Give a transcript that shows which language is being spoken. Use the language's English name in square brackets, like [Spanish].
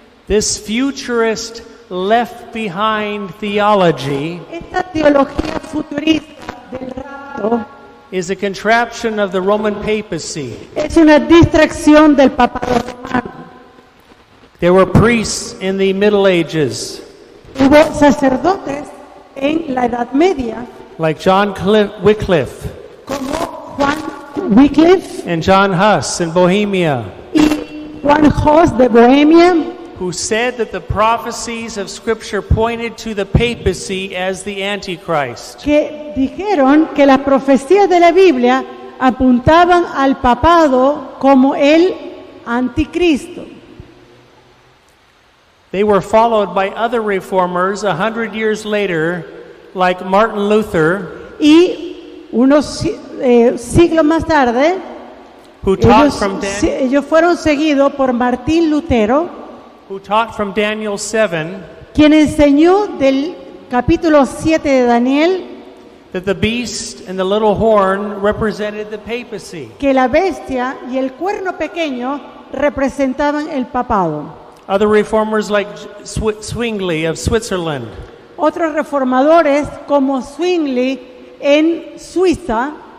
[English] This futurist left behind theology [Spanish] Esta teología futurista del rapto [English] is a contraption of the Roman papacy. [Spanish] es una distracción del papado romano. [English] There were priests in the Middle Ages, [Spanish] Hubo sacerdotes en la Edad Media, [English] like John Wycliffe [Spanish] como Juan Wycliffe [English] and John Huss in Bohemia, [Spanish] y Juan Hus de Bohemia, [English] who said that the prophecies of Scripture pointed to the papacy as the Antichrist. [Spanish] que dijeron que las profecías de la Biblia apuntaban al papado como el anticristo. [English] They were followed by other reformers 100 years later, like Martin Luther, [Spanish] Y unos siglos más tarde, [English] who taught from [Spanish] ellos fueron seguidos por Martín Lutero, [English] from Daniel 7 [Spanish] quien enseñó del capítulo 7 de Daniel [English] that the beast and the little horn represented the papacy. [Spanish] que la bestia y el cuerno pequeño representaban el papado. [English] Other reformers like Zwingli of Switzerland, [Spanish] Otros reformadores como Zwingli en Suiza